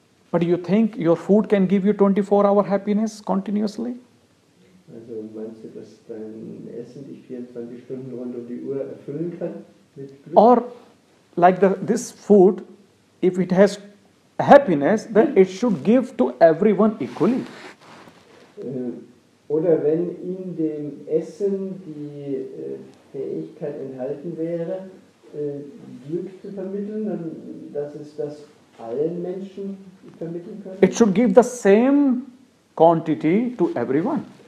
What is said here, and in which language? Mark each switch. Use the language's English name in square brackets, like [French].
[English] But you think your food can give you 24-hour happiness continuously? [German] Also meinst du, dass dein Essen dich 24 Stunden rund um die Uhr erfüllen kann mit Glück? [English] Or like this food, if it has happiness, then it should give to everyone equally. [German] Oder wenn in dem Essen die Fähigkeit enthalten wäre, Glück zu vermitteln, dann dass es das allen Menschen vermitteln könnte, [English] It should give the same quantity to everyone.